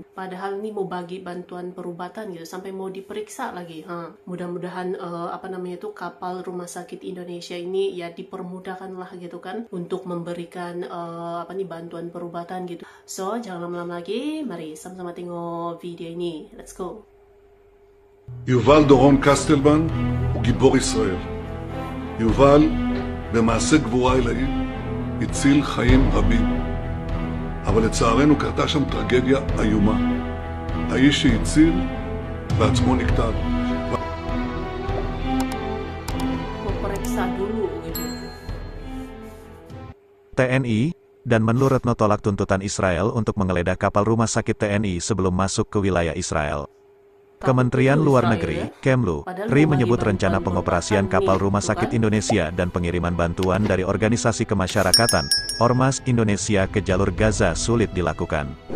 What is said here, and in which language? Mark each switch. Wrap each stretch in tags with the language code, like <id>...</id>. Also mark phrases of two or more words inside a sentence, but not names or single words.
<ms>Padahal ini mau bagi bantuan perubatan gitu, sampai mau diperiksa lagi. Mudah-mudahan kapal rumah sakit Indonesia ini ya dipermudahkan lah gitu kan untuk memberikan bantuan perubatan gitu. So, jangan lama-lama lagi, mari sama-sama tengok video ini.</ms> <en>Let's go.</en> <he>יובל דורון קסטלמן הוא גיבור ישראל. יובל, במעשה גבורה עילאי, הציל חיים רבים. אבל לצערנו קרתה שם טרגדיה איומה. האיש שהציל בעצמו נקטל.</he> <id>TNI dan Menlu Retno tolak tuntutan Israel untuk menggeledah kapal rumah sakit TNI sebelum masuk ke wilayah Israel. Kementerian Luar Negeri, Kemlu, RI menyebut rencana pengoperasian kapal rumah sakit Indonesia dan pengiriman bantuan dari organisasi kemasyarakatan, Ormas Indonesia ke jalur Gaza sulit dilakukan.</id>